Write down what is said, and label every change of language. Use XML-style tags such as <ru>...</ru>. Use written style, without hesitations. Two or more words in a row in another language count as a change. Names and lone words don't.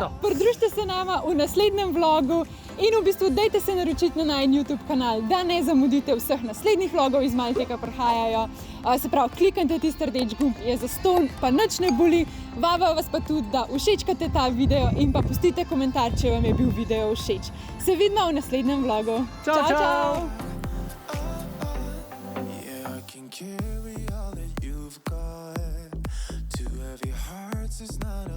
<sl>da, pridružite se nama v naslednjem vlogu in v bistvu dajte se naročiti na najin YouTube kanal, da ne zamudite vseh naslednjih vlogov iz Malte, ki prihajajo. Se pravi, kliknite tisti rdeč gumb, je zastonj, pa nič ne boli. Vabava vas pa tudi, da všečkate ta video in pa pustite komentar, če vam je bil video všeč. Se vidimo v naslednjem vlogu. Čau, čau.</sl> <en>Yeah, I can carry all that you've got. Two heavy hearts is not</en>